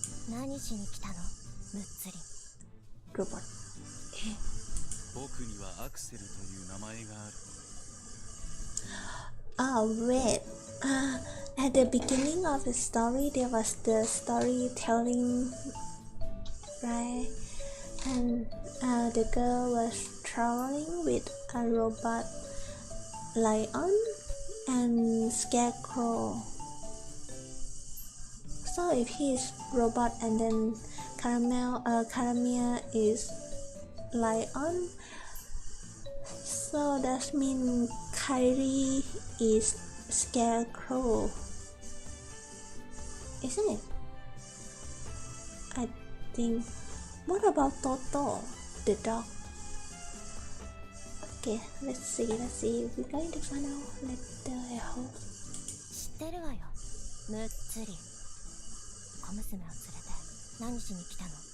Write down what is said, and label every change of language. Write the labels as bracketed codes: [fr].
[ja] 何しに来たのむっつり [en] Robot. [ja] 僕にはアクセルという名前がある。 [en] Oh wait. At the beginning of the story, there was the storytelling, right? And the girl was traveling with a robot lion and Scarecrow. So if he's robot and then Caramel is lion, so that means Kyrie is Scarecrow, isn't it? I think. What about Toto, the dog? Okay, let's see. We're going to find out later, I hope. [ja] 知ってるわよ、むっつり。小娘を連れて何しに来たの？